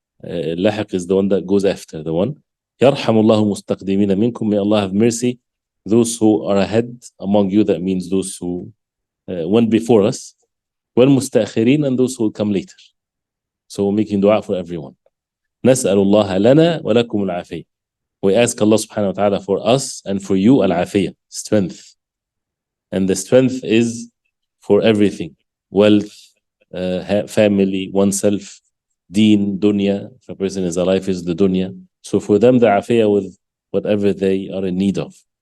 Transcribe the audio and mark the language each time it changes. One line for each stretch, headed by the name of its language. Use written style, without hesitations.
English: Lahiq is the one that goes after the one.
Arabic: يَرْحَمُ اللَّهُ مُسْتَقْدِمِينَ مِنْكُمْ,
English: may Allah have mercy those who are ahead among you, that means those who went before us. وَالْمُسْتَأْخِرِينَ, and those who will come later. So we're making dua for everyone.
Arabic: نسأل الله لنا ولكم العافية.
English: We ask Allah subhanahu wa ta'ala for us and for you al-afiyah, strength. And the strength is for everything. Wealth, family, oneself, deen, dunya. If a person is alive, is the dunya. So for them, the afiyah with whatever they are in need of.